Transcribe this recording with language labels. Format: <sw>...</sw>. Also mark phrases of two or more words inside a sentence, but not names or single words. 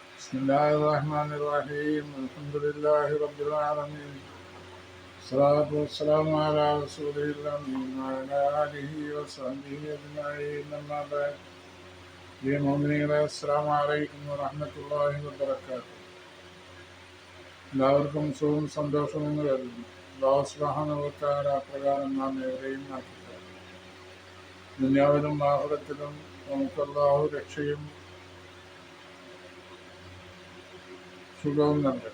<ar>بسم الله الرحمن الرحيم الحمد لله رب العالمين الصلاة والسلام على رسوله الأمين وعلى آله وصحبه أجمعين أما بعد പ്രിയ السلام عليكم ورحمة الله وبركاته.</ar> <ml>എല്ലാവർക്കും സുഖവും സന്തോഷവും എന്ന് കരുതുന്നു.</ml> <ar>الله سبحانه وتعالى</ar> <ml>അപ്രകാരം നാം ഏവരെയും ആക്കിത്തരും. ദുനിയാവിലും ആഖിറത്തിലും നമുക്ക് അല്ലാഹു രക്ഷയും സുഖവും നൽകട്ടെ.</ml>